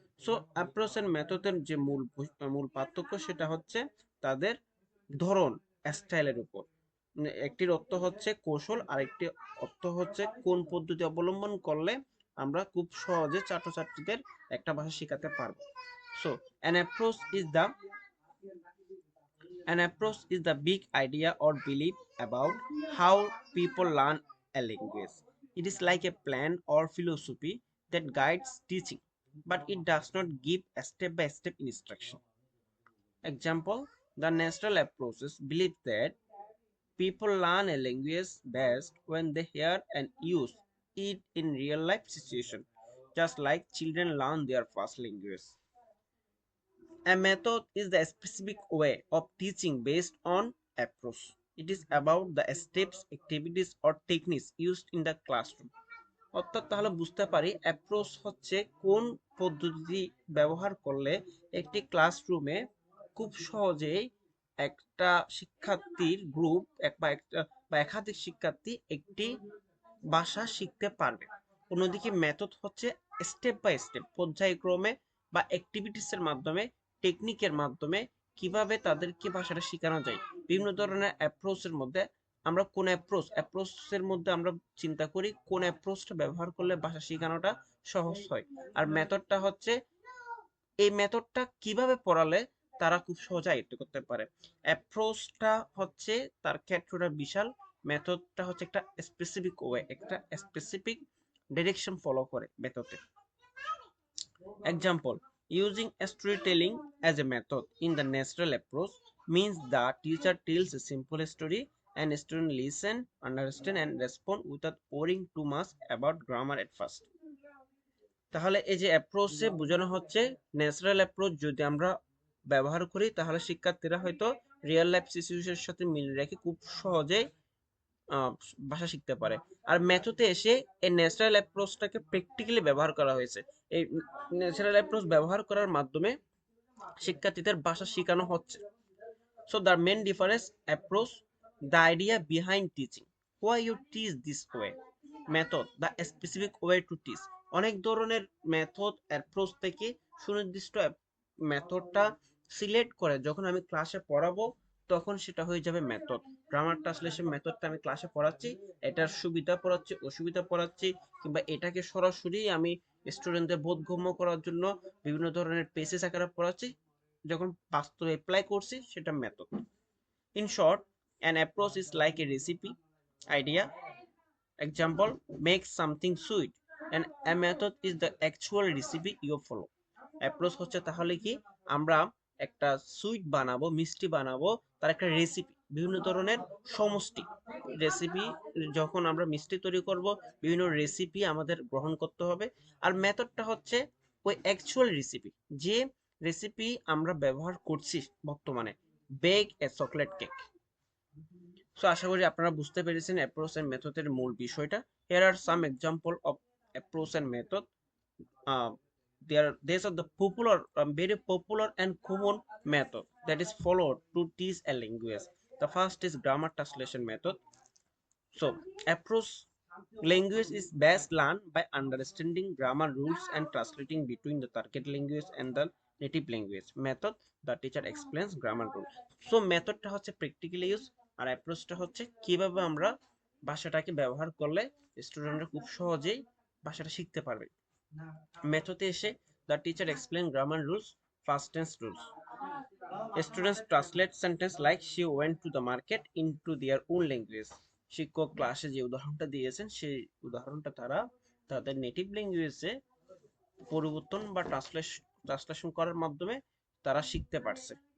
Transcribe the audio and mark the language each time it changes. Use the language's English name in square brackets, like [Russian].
[Bangla] So approach and মেথডের যে মূল পার্থক্য সেটা হচ্ছে তাদের ধরন, স্টাইলের উপর। একটির অর্থ হচ্ছে কৌশল, আরেকটি অর্থ হচ্ছে কোন পদ্ধতি অবলম্বন করলে আমরা খুব সহজে ছাত্রছাত্রীদের একটা ভাষা শেখাতে পারবো। [English] So an approach is the An approach is the big idea or belief about how people learn a language. It is like a plan or philosophy that guides teaching, but it does not give a step-by-step instruction. Example: the natural approaches believe that people learn a language best when they hear and use it in real life situations, just like children learn their first language. A method is the specific way of teaching based on approach. It is about the steps, activities or techniques used in the classroom. [Bangla] অর্থাৎ তাহলে বুঝতে পারি approach হচ্ছে কোন পদ্ধতি ব্যবহার করলে একটি ক্লাসরুমে খুব সহজেই একটা শিক্ষার্থীর গ্রুপ বা একাধিক শিক্ষার্থী একটি ভাষা শিখতে পারবে। অন্যদিকে মেথড হচ্ছে স্টেপ বাই স্টেপ, পর্যায়ক্রমে বা অ্যাক্টিভিটিস এর মাধ্যমে, টেকনিকের মাধ্যমে কিভাবে তাদেরকে ভাষাটা শেখানো যায়। বিভিন্ন ধরনের অ্যাপ্রোচের মধ্যে আমরা কোন অ্যাপ্রোচের মধ্যে আমরা চিন্তা করি কোন অ্যাপ্রোচটা ব্যবহার করলে ভাষা শেখানোটা সহজ হয়। আর মেথডটা হচ্ছে এই মেথডটা কিভাবে পড়ালে তারা খুব সহজে আয়ত্ত করতে পারে। অ্যাপ্রোচটা হচ্ছে তার ক্ষেত্রটা বিশাল, মেথডটা হচ্ছে একটা স্পেসিফিক ওয়ে, একটা স্পেসিফিক ডিরেকশন ফলো করে মেথডে। [English] Example: using storytelling as a method in the natural approach means the teacher tells a simple story and students listen, understand and respond without worrying too much about grammar at first. [Bangla] তাহলে এই যে অ্যাপ্রোচে বোঝানো হচ্ছে natural approach যদি আমরা ব্যবহার করি তাহলে শিক্ষার্থীরা হয়তো রিয়েল লাইফ সিচুয়েশনের সাথে মিল রেখে খুব সহজে আহ, ভাষা শিখতে পারে। আর মেথডে এসে এই ন্যাচারাল অ্যাপ্রোচটাকে প্র্যাকটিক্যালি ব্যবহার করা হয়েছে। এই ন্যাচারাল অ্যাপ্রোচ ব্যবহার করার মাধ্যমে শিক্ষার্থীদের ভাষা শেখানো হচ্ছে। [English] So the main difference approach, the idea behind teaching. Why you teach this way? Method, the specific way to teach. [Bangla] অনেক ধরনের মেথড অ্যাপ্রোচ থেকে সুনির্দিষ্ট মেথডটা সিলেক্ট করে যখন আমি ক্লাসে পড়াবো তখন সেটা হয়ে যাবে মেথড। গ্রামার ট্রান্সলেশন মেথডটা আমি ক্লাসে পড়াচ্ছি, এটার সুবিধা পড়াচ্ছি, অসুবিধা পড়াচ্ছি, কিংবা এটাকে সরাসরি আমি স্টুডেন্টদের বোধগম্য করার জন্য বিভিন্ন ধরনের পেসেস আকারে পড়াচ্ছি, যখন বাস্তবে অ্যাপ্লাই করছি সেটা method. [English] In short, an approach is like a recipe idea. Example, make something sweet. And a method is the actual recipe you follow. [Bangla] Approach হচ্ছে তাহলে কি, আমরা একটা সুইট বানাবো, মিষ্টি বানাবো, তার একটা রেসিপি, বিভিন্ন ধরনের সমষ্টি রেসিপি। যখন আমরা মিষ্টি তৈরি করব, বিভিন্ন রেসিপি আমাদের গ্রহণ করতে হবে। আর মেথডটা হচ্ছে ওই অ্যাকচুয়াল রেসিপি, যে রেসিপি আমরা ব্যবহার করছি বর্তমানে, বেক এ চকলেট কেক। সো আশা করি আপনারা বুঝতে পেরেছেন অ্যাপ্রোচ এন্ড মেথডের মূল বিষয়টা। [English] Here are some example of approach and method. These are the popular, very popular and common method that is followed to teach a language. The first is grammar translation method. So approach, language is best learned by understanding grammar rules and translating between the target language and the native language. Method, the teacher explains grammar rules. [Bangla] So মেথডটা হচ্ছে practical use, আর অ্যাপ্রোচটা হচ্ছে কিভাবে আমরা ভাষাটাকে ব্যবহার করলে স্টুডেন্টরা খুব সহজেই ভাষাটা শিখতে পারবে। মেথডে এসে [English] the teacher explain grammar rules, past tense rules. Students translate sentence like she went to the market into their own language. [Bangla] শিক্ষক ক্লাসে যে উদাহরণটা দিয়েছেন সেই উদাহরণটা তারা তাদের নেটিভ ল্যাঙ্গুয়েজে পরিবর্তন বা ট্রান্সলেশন করার মাধ্যমে তারা শিখতে পারছে।